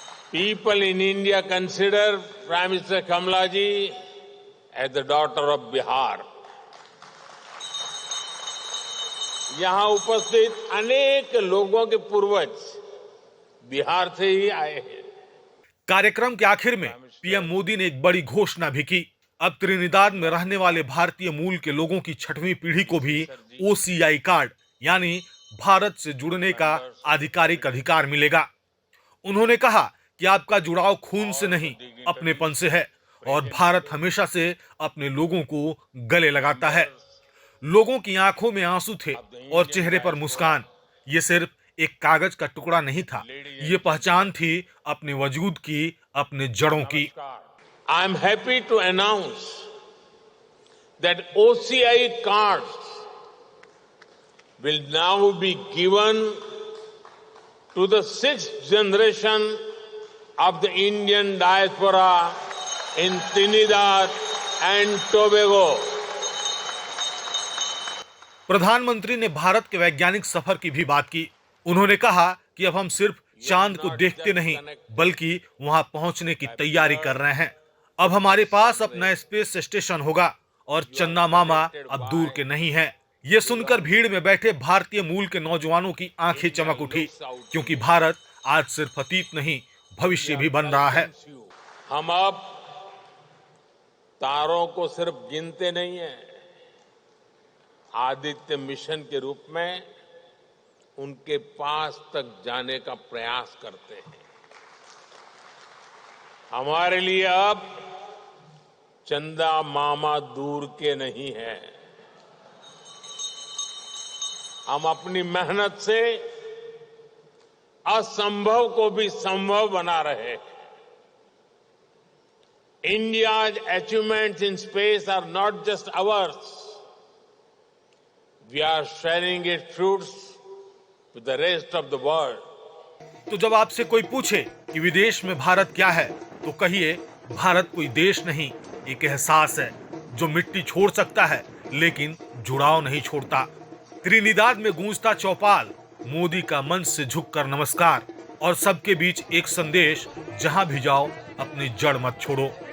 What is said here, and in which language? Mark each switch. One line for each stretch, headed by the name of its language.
English: People in India consider Prime Minister Kamala ji as the daughter of Bihar.
Hindi: यहां उपस्थित अनेक लोगों के पूर्वज बिहार से ही आए हैं। कार्यक्रम के आखिर में पीएम मोदी ने एक बड़ी घोषणा भी की। अब त्रिनिदाद में रहने वाले भारतीय मूल के लोगों की 6वीं पीढ़ी को भी OCI कार्ड यानी भारत से जुड़ने का आधिकारिक अधिकार मिलेगा। उन्होंने कहा कि आपका जुड़ाव खून से नहीं, अपनेपन से है और भारत हमेशा से अपने लोगों को गले लगाता है। लोगों की आंखों में आंसू थे और चेहरे पर मुस्कान। ये सिर्फ एक कागज का टुकड़ा नहीं था, ये पहचान थी अपने वजूद की, अपने जड़ों की।
English: I am happy to announce that OCI cards will now be given to the 6th generation of the Indian diaspora in Trinidad and Tobago.
Hindi: प्रधानमंत्री ने भारत के वैज्ञानिक सफर की भी बात की। उन्होंने कहा कि अब हम सिर्फ चांद को देखते नहीं, बल्कि वहां पहुंचने की तैयारी कर रहे हैं। अब हमारे पास अपना स्पेस स्टेशन होगा और चन्ना मामा अब दूर के नहीं है। ये सुनकर भीड़ में बैठे भारतीय मूल के नौजवानों की आंखें चमक उठी, क्योंकि भारत आज सिर्फ अतीत नहीं, भविष्य भी बन रहा है। हम अब तारों को सिर्फ गिनते नहीं हैं, आदित्य मिशन के रूप में उनके पास तक जाने का प्रयास करते हैं। हमारे लिए अब चंदा मामा दूर के नहीं है। हम अपनी मेहनत से असंभव को भी संभव बना रहे हैं।
English: India's achievements in space are not just ours. We are sharing its fruits with the rest of the world.
Hindi: तो जब आपसे कोई पूछे कि विदेश में भारत क्या है, तो कहिए भारत कोई देश नहीं, एक एहसास है जो मिट्टी छोड़ सकता है लेकिन जुड़ाव नहीं छोड़ता। त्रिनिदाद में गूंजता चौपाल, मोदी का मंच से झुककर नमस्कार, और सबके बीच एक संदेश, जहां भी जाओ अपनी जड़ मत छोड़ो।